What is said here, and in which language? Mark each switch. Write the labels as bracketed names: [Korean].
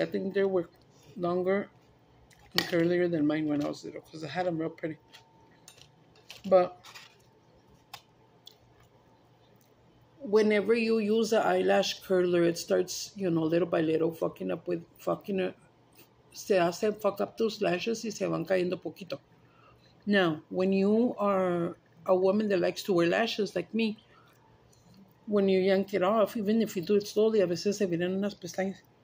[English] I think they were longer and curlier than mine when I was little because I had them real pretty. But whenever you use an eyelash curler, it starts, little by little fucking it. [Spanish] Se hace [English] fuck up those lashes [Spanish] y se van cayendo poquito. [English] Now, when you are a woman that likes to wear lashes like me, when you yank it off, even if you do it slowly, [Spanish] a veces se vienen unas pestañas.